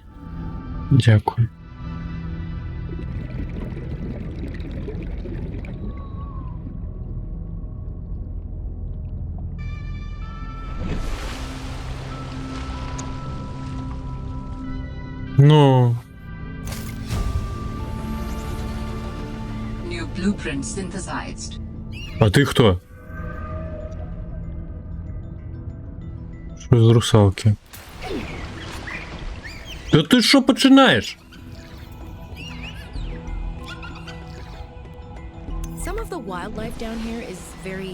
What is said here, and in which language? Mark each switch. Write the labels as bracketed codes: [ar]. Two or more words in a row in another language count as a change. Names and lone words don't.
[uk] Дякую. Ну. [en] New blueprint synthesized. [uk] А ти хто? Що з русалки? Та ти що починаєш? [en] Some of the wildlife down here is very